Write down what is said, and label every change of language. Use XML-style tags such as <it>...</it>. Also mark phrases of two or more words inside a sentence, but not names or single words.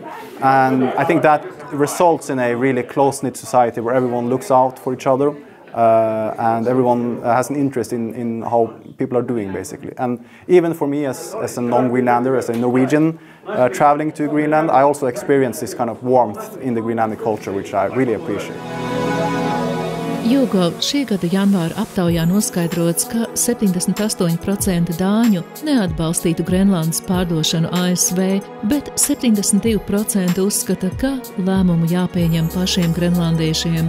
<en>And I think that results in a really close-knit society where everyone looks out for each other and everyone has an interest in how people are doing, basically. And even for me as a non-Greenlander, as a Norwegian traveling to Greenland, I also experience this kind of warmth in the Greenlandic culture, which I really appreciate.</en> <lv>YouGov šī gada janvāra aptaujā noskaidrots, ka 78% dāņu neatbalstītu Grenlandes pārdošanu ASV, bet 72% uzskata, ka lēmumu jāpieņem pašiem grenlandiešiem.</lv>